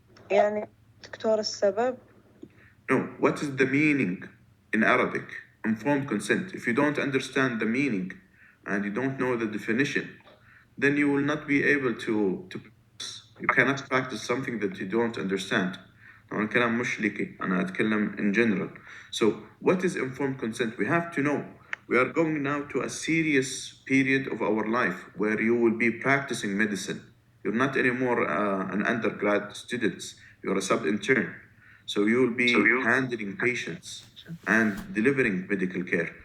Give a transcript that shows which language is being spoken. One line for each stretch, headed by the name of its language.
Arabic: يعني دكتور السبب.
English: No, what is the meaning in Arabic? Informed consent. If you don't understand the meaning and you don't know the definition, then you will not be able to you cannot practice something that you don't understand.
Arabic: أنا الكلام مش ليكي، أنا أتكلم
English: in general. So what is informed consent? We have to know. We are going now to a serious period of our life where you will be practicing medicine. You're not anymore an undergrad student. You're a sub-intern. So you will be handling patients and delivering medical care.